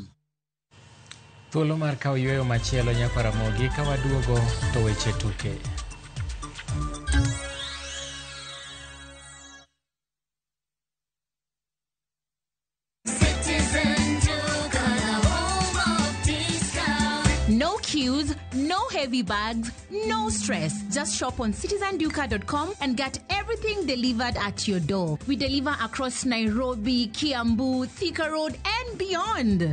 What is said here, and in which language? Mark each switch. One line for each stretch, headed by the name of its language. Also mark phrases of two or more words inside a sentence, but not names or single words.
Luo (Kenya and Tanzania): Thuolo mar kawo yweyo machielo nyaka Ramogi ka waduogo to weche tuke.
English: No queues, no heavy bags, no stress. Just shop on citizenduka.com and get everything delivered at your door. We deliver across Nairobi, Kiambu, Thika Road, and beyond.